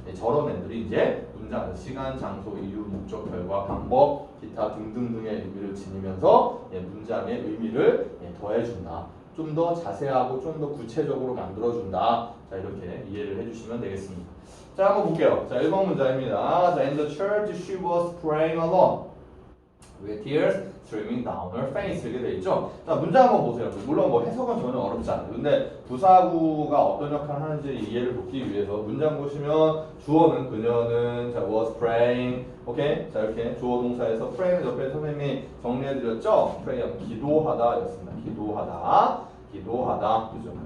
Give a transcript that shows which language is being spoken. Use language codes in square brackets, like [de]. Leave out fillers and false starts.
[ko] 저런 애들이 이제 문장 시간, 장소, 이유, 목적, 결과, 방법, 기타 등등등의 의미를 지니면서 문장의 의미를 더해준다. 좀 더 자세하고 좀 더 구체적으로 만들어준다. 자 이렇게 이해를 해주시면 되겠습니다. 자 한번 볼게요. 자 1번 문장입니다. [en] 자 in the church she was praying alone with tears streaming down her face [ko] 이렇게 돼 있죠. 자 문장 한번 보세요. 물론 뭐 해석은 전혀 어렵지 않아요. 근데 부사구가 어떤 역할을 하는지 이해를 돕기 위해서 문장 보시면 주어는 그녀는 자 [en] was praying [ko] 오케이 자 이렇게 주어 동사에서 praying 옆에 선생님이 정리해드렸죠. pray하면 기도하다였습니다. 기도하다 그죠?